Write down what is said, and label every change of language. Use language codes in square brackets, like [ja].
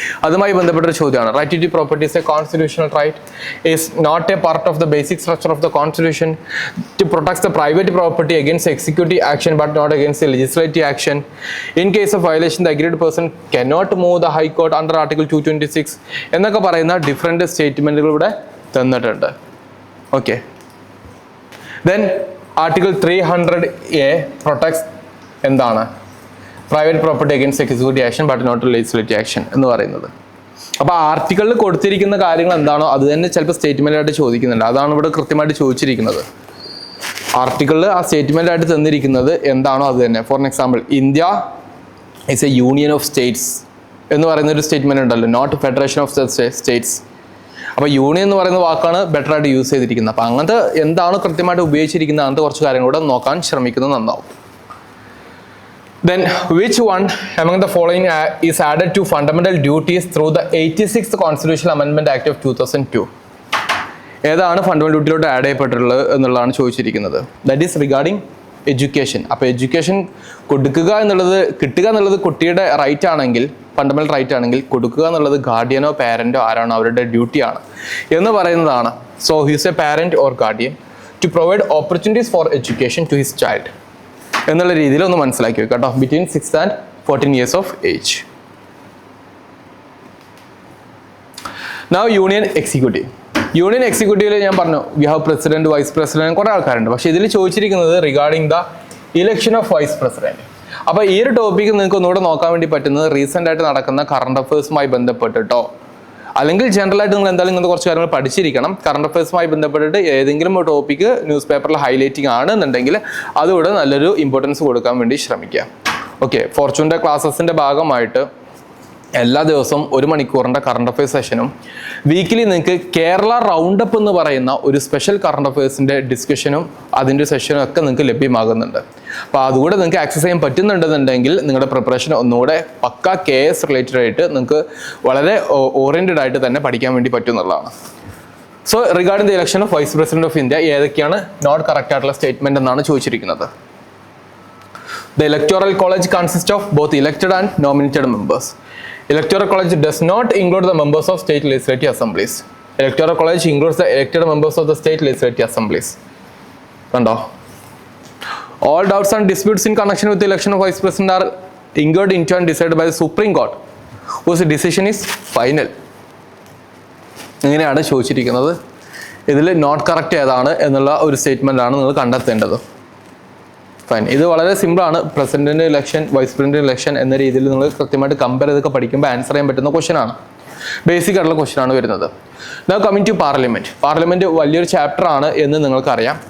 [ml] അതുമായി ബന്ധപ്പെട്ട ഒരു ചോദ്യമാണ്. [en] Right to property is a constitutional right, is not a part of the basic structure of the constitution, to protect the private property against executive action but not against legislative action. In case of violation the aggrieved person cannot move the high court under article 226 [ml] എന്നൊക്കെ പറയുന്ന different സ്റ്റേറ്റ്മെൻറ്റുകൾ ഇവിടെ തന്നിട്ടുണ്ട്. [en] Okay, then article 300A protects എന്താണ്? Private property against executive action but not legislative action എന്ന് പറയുന്നത്. [ml] അപ്പോൾ ആർട്ടിക്കിളിൽ കൊടുത്തിരിക്കുന്ന കാര്യങ്ങൾ എന്താണോ അത് തന്നെ ചിലപ്പോൾ സ്റ്റേറ്റ്മെൻ്റ് ആയിട്ട് ചോദിക്കുന്നുണ്ട്. അതാണ് ഇവിടെ കൃത്യമായിട്ട് ചോദിച്ചിരിക്കുന്നത്. ആർട്ടിക്കിളിൽ ആ സ്റ്റേറ്റ്മെൻ്റ് ആയിട്ട് തന്നിരിക്കുന്നത് എന്താണോ അത് തന്നെ. [en] for example, India is a union of states [ml] എന്ന് പറയുന്ന ഒരു സ്റ്റേറ്റ്മെൻ്റ് ഉണ്ടല്ലോ, [en] Not federation of states. [ml] അപ്പോൾ യൂണിയൻ എന്ന് പറയുന്ന വാക്കാണ് ബെറ്റർ ആയിട്ട് യൂസ് ചെയ്തിരിക്കുന്നത്. അപ്പോൾ അങ്ങനത്തെ എന്താണ് കൃത്യമായിട്ട് ഉപയോഗിച്ചിരിക്കുന്നത് അങ്ങനത്തെ കുറച്ച് കാര്യങ്ങളൂടെ നോക്കാൻ ശ്രമിക്കുന്നത് നന്നാവും. [en] Then which one among the following is added to fundamental duties through the 86th Constitutional Amendment Act of 2002? [ml] ഏതാണ് ഫണ്ടമെന്റൽ ഡ്യൂട്ടിയിലോട്ട് ആഡ് ചെയ്യപ്പെട്ടിട്ടുള്ളത് എന്നുള്ളതാണ് ചോദിച്ചിരിക്കുന്നത്. [en] That is regarding education. [ml] അപ്പോൾ എഡ്യൂക്കേഷൻ കൊടുക്കുക എന്നുള്ളത്, കിട്ടുക എന്നുള്ളത് കുട്ടിയുടെ റൈറ്റ് ആണെങ്കിൽ, ഫണ്ടമെന്റൽ റൈറ്റ് ആണെങ്കിൽ, കൊടുക്കുക എന്നുള്ളത് ഗാർഡിയനോ പാരന്റോ ആരാണോ അവരുടെ ഡ്യൂട്ടിയാണ് എന്ന് പറയുന്നതാണ്. [en] so his a parent or guardian to provide opportunities for education to his child [ml] എന്നുള്ള രീതിയിൽ ഒന്ന് മനസ്സിലാക്കി വെക്കുക കേട്ടോ. [en] Between 6 and 14 years of age. [ml] Now union executive. Union എക്സിക്യൂട്ടീവിൽ ഞാൻ പറഞ്ഞു [en] we have president, vice president, [ml] കുറേ ആൾക്കാരുണ്ട്. പക്ഷേ ഇതിൽ ചോദിച്ചിരിക്കുന്നത് [en] Regarding the election of vice president. [ml] അപ്പോൾ ഈ ഒരു ടോപ്പിക്ക് നിങ്ങൾക്ക് ഒന്നുകൂടെ നോക്കാൻ വേണ്ടി പറ്റുന്നത് റീസെൻ്റ് ആയിട്ട് നടക്കുന്ന കറണ്ട് അഫയേഴ്സുമായി ബന്ധപ്പെട്ടിട്ടോ, അല്ലെങ്കിൽ ജനറൽ ആയിട്ട് നിങ്ങൾ എന്തായാലും ഇങ്ങനത്തെ കുറച്ച് കാര്യങ്ങൾ പഠിച്ചിരിക്കണം. കറണ്ട് അഫയേഴ്സുമായി ബന്ധപ്പെട്ടിട്ട് ഏതെങ്കിലും ഒരു ടോപ്പിക്ക് ന്യൂസ് പേപ്പറിൽ ഹൈലൈറ്റിംഗ് ആണെന്നുണ്ടെങ്കിൽ അതുകൂടെ നല്ലൊരു ഇമ്പോർട്ടൻസ് കൊടുക്കാൻ വേണ്ടി ശ്രമിക്കുക. ഓക്കെ, ഫോർച്യൂണിൻ്റെ ക്ലാസ്സസിൻ്റെ ഭാഗമായിട്ട് എല്ലാ ദിവസവും 1 മണിക്കൂറിൻ്റെ കറണ്ട് അഫയേഴ്സ് സെഷനും വീക്കിലി നിങ്ങൾക്ക് കേരള റൗണ്ട് അപ്പ് എന്ന് പറയുന്ന ഒരു സ്പെഷ്യൽ കറണ്ട് അഫയേഴ്സിൻ്റെ ഡിസ്കഷനും അതിൻ്റെ സെഷനും ഒക്കെ നിങ്ങൾക്ക് ലഭ്യമാകുന്നുണ്ട്. അപ്പോൾ അതുകൂടെ നിങ്ങൾക്ക് ആക്സസ് ചെയ്യാൻ പറ്റുന്നുണ്ടെന്നുണ്ടെങ്കിൽ നിങ്ങളുടെ പ്രിപ്പറേഷൻ ഒന്നുകൂടെ പക്ക KS റിലേറ്റഡ് ആയിട്ട് നിങ്ങൾക്ക് വളരെ ഓറിയൻറ്റഡ് ആയിട്ട് തന്നെ പഠിക്കാൻ വേണ്ടി പറ്റുന്നതാണ്. [en] so regarding the election of vice president of India [ml] ഏതൊക്കെയാണ് നോട്ട് കറക്റ്റ് ആയിട്ടുള്ള സ്റ്റേറ്റ്മെന്റ് എന്നാണ് ചോദിച്ചിരിക്കുന്നത്. [en] The electoral college consists of both elected and nominated members. Electoral college does not include the members of state legislative assemblies. Electoral college includes the elected members of the state legislative assemblies. Kando. All doubts and disputes in connection with the election of vice president are inquired into and decided by the Supreme Court, whose decision is final. [ml] ഇങ്ങനെയാണ് ചോദിച്ചിരിക്കുന്നത്. ഇതിൽ not correct ഏതാണ് എന്നുള്ള ഒരു statement ആണ് നിങ്ങൾ കണ്ടെത്തേണ്ടത്. Fine, ഇത് വളരെ സിമ്പിളാണ്. പ്രസിഡന്റിന്റെ ഇലക്ഷൻ, വൈസ് പ്രസിഡന്റ് ഇലക്ഷൻ എന്ന രീതിയിൽ നിങ്ങൾ കൃത്യമായിട്ട് കമ്പയർ ചെയ്തൊക്കെ പഠിക്കുമ്പോൾ ആൻസർ ചെയ്യാൻ പറ്റുന്ന ക്വസ്റ്റൻ ആണ്. ബേസിക് ആയിട്ടുള്ള ക്വസ്റ്റൻ ആണ് വരുന്നത്. [en] Now coming to parliament. [ml] Parliament വലിയൊരു ചാപ്റ്റർ ആണ് എന്ന് നിങ്ങൾക്കറിയാം.